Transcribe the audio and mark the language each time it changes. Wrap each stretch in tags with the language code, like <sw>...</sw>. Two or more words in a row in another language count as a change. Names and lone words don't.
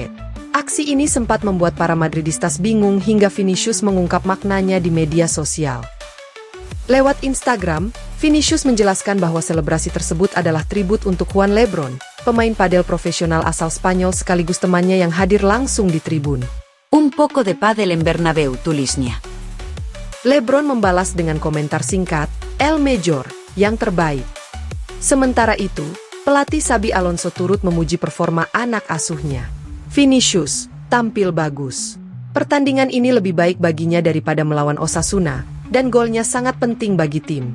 <id>Aksi ini sempat membuat para Madridistas bingung hingga Vinicius mengungkap maknanya di media sosial. Lewat Instagram, Vinicius menjelaskan bahwa selebrasi tersebut adalah tribut untuk Juan Lebron, pemain padel profesional asal Spanyol sekaligus temannya yang hadir langsung di tribun.</id> <es>Un poco de pádel en Bernabéu,</es> <id>tulisnya. Lebron membalas dengan komentar singkat,</id> <es>El Mejor,</es> <id>yang terbaik. Sementara itu, pelatih Xabi Alonso turut memuji performa anak asuhnya. Vinicius tampil bagus. Pertandingan ini lebih baik baginya daripada melawan Osasuna, dan golnya sangat penting bagi tim.</id>